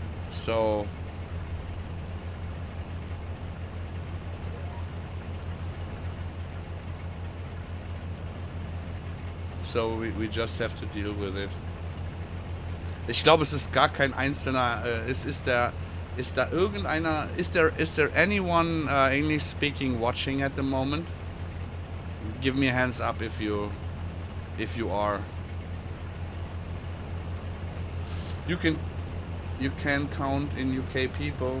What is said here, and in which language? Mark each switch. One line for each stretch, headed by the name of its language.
English: So we just have to deal with it.
German: Ich glaube, es ist gar kein einzelner. Ist da irgendeiner?
English: Is there anyone English speaking watching at the moment? Give me a hands up if you are. You can count in UK people.